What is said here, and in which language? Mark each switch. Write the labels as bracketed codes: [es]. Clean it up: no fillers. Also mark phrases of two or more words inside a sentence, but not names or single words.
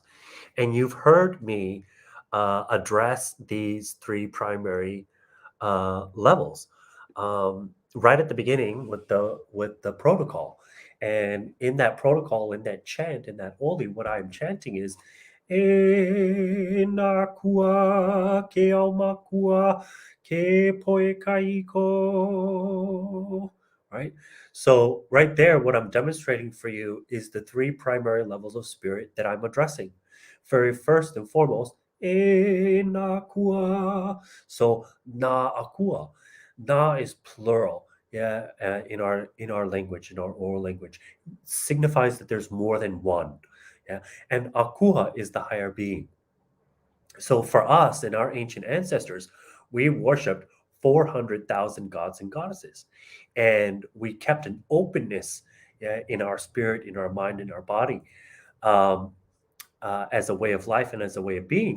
[en] And you've heard me address these three primary levels right at the beginning with the protocol. And in that protocol, in that chant, in that holy, what I'm chanting is [haw] E nakua ke au makua ke poe kaiko. [en] Right? So right there, what I'm demonstrating for you is the three primary levels of spirit that I'm addressing. Very first and foremost, [haw] E nakua. [en] So [haw] na akua. [en] Na is plural. Yeah, in our language, in our oral language, signifies that there's more than one. Yeah, and AKUA is the higher being. So for us and our ancient ancestors, we worshipped 400,000 gods and goddesses, and we kept an openness, yeah, in our spirit, in our mind, in our body, um, as a way of life and as a way of being.